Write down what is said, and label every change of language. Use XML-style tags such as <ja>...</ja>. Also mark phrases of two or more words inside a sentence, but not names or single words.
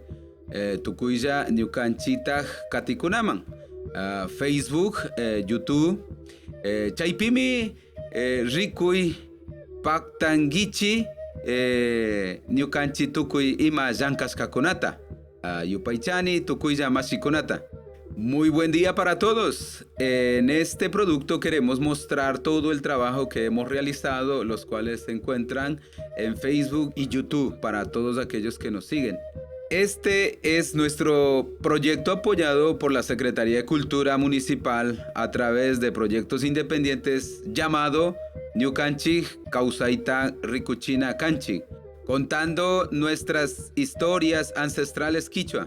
<qu>Tukuylla ñukanchitaq katikunaman. Facebook, YouTube. Chaypimi rikuy paktangichi ñukanchi tukuy ima llankasqakunata. Yupaychani tukuylla masikunata.</qu> <es>Muy buen día para todos. En este producto queremos mostrar todo el trabajo que hemos realizado, los cuales se encuentran en Facebook y YouTube para todos aquellos que nos siguen. Este es nuestro proyecto apoyado por la Secretaría de Cultura Municipal a través de proyectos independientes llamado Ñukanchik Kawsayta Rikuchina Kanchik, contando nuestras historias ancestrales quichua.</es>